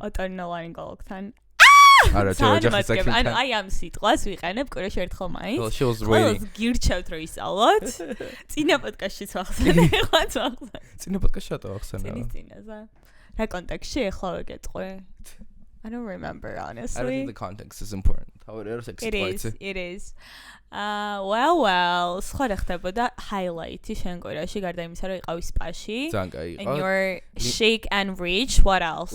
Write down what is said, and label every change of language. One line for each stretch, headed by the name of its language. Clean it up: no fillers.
Georgian: ოტორინოლარინგოლოგთან. არა, ჯერჯერობით ექიმთან. ანუ აი ამ სიტყვას ვიყენებ კვირაში ერთხელ მაინც.
English: Well, she was waiting.
Georgian: გირჩევთ რომ ისწავლოთ. წინა პოდკასტშიც ვახსენე, ეხლა ვახსენე. წინა პოდკასტში რატო ვახსენე? წინაზე. რა კონტექსტში ეხლა ვეკეთყვი?
English: I don't remember honestly. I don't think the context is important. How it is. It is.
Georgian: Well, სხვა რა ხდებოდა highlight-ი შენ კვირაში გარდა იმისა რომ იყავი სპაში. ძალიან კაი იყო.
English: And your shake and reach, what else?